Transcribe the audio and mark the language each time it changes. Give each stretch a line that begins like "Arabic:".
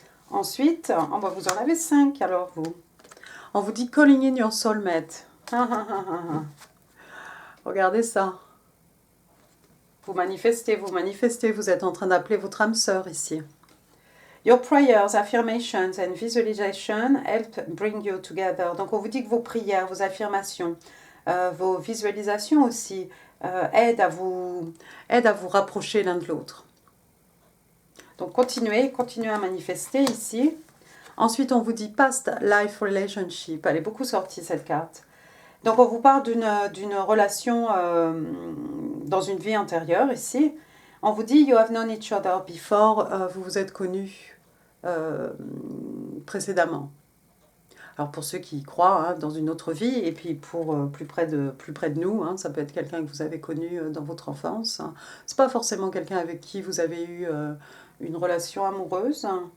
French: Ensuite, vous en avez 5 alors vous. On vous dit
English: calling in your soulmate.
French: Regardez ça. Vous manifestez, vous êtes en train d'appeler votre âme sœur ici.
English: Your prayers, affirmations and visualization help bring you together.
French: Donc on vous dit que vos prières, vos affirmations, vos visualisations aussi aident à vous rapprocher l'un de l'autre. Donc continuez à manifester ici. Ensuite, on vous dit
English: past life relationship.
French: Elle est beaucoup sortie cette carte. Donc on vous parle d'une relation dans une vie antérieure ici. On vous dit
English: you have known each other before.
French: Vous vous êtes connus précédemment. Alors pour ceux qui y croient, hein, dans une autre vie, et puis pour plus près de nous, hein, ça peut être quelqu'un que vous avez connu dans votre enfance. C'est pas forcément quelqu'un avec qui vous avez eu une relation amoureuse.